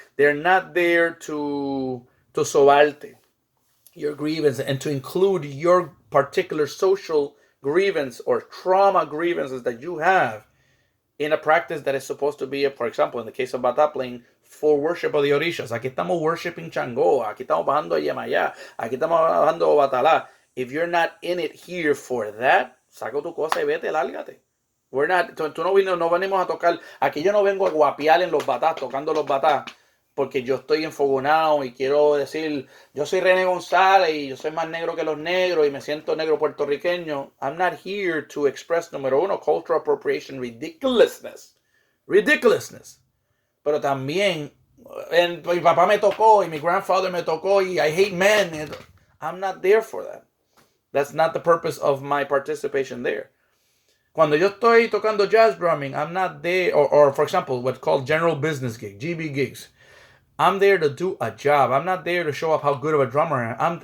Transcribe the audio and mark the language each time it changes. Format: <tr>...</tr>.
<en>They're not there to</en> <es>sobarte</es> <en>your grievance and to include your particular social grievance or trauma grievances that you have in a practice that is supposed to be, for example, in the case of bata playing, for worship of the orishas.</en> <es>Aquí estamos</es> <en>worshiping</en> <es>Changó, aquí estamos bajando a Yemayá, aquí estamos bajando a Batalá.</es> <en>If you're not in it here for that,</en> <es>saca tu cosa y vete, lárgate.</es> <en>We're not,</en> <es>tú no venimos a tocar, aquí yo no vengo a guapiar en los batás, tocando los batás, porque yo estoy enfogonado y quiero decir, yo soy René González y yo soy más negro que los negros y me siento negro puertorriqueño.</es> <en>I'm not here to express, número 1, cultural appropriation, ridiculousness.</en> <es>Pero también, mi papá me tocó y mi</es> <en>grandfather</en> <es>me tocó y</es> <en>I hate men. I'm not there for that. That's not the purpose of my participation there.</en> <es>Cuando yo estoy tocando</es> <en>jazz drumming, I'm not there, or for example, what's called general business gigs, GB gigs. I'm there to do a job. I'm not there to show off how good of a drummer I am.</en>